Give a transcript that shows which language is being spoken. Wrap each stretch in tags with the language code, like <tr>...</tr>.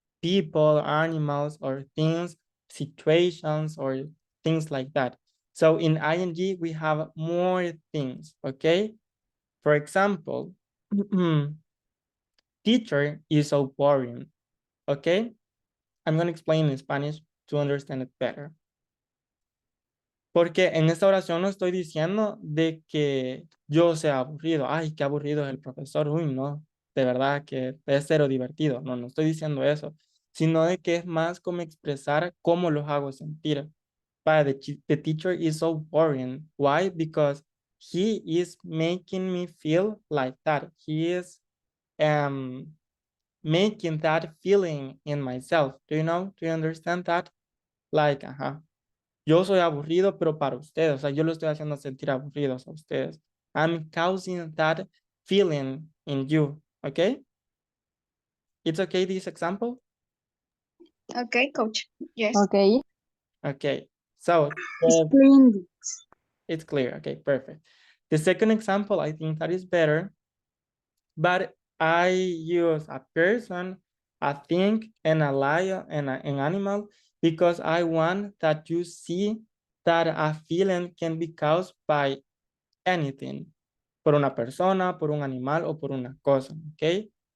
<en>People, animals, or things, situations, or things like that. So in ing, we have more things, okay? For example, teacher is so boring, okay? I'm going to explain in Spanish to understand it better.</en> <es>Porque en esta oración no estoy diciendo de que yo sea aburrido. Ay, qué aburrido es el profesor. Uy, no, de verdad que es cero divertido. No, no estoy diciendo eso. Sino de que es más como expresar cómo los hago sentir.</es> <en>The teacher is so boring. Why? Because he is making me feel like that. He is making that feeling in myself. Do you know? Do you understand that?</en> <es>Like, yo soy aburrido, pero para ustedes, o sea, yo lo estoy haciendo sentir aburridos a ustedes.</es> <en>I'm causing that feeling in you, okay? It's okay, this example? Okay, coach. Yes. Okay. Okay, so Splendid. it's clear, okay, perfect. The second example, I think that is better, but I use a person, a thing, and a lion, and an animal, because I want that you see that a feeling can be caused by anything,</en> <es>por una persona, por un animal, o por una cosa,</es> <en>okay?</en>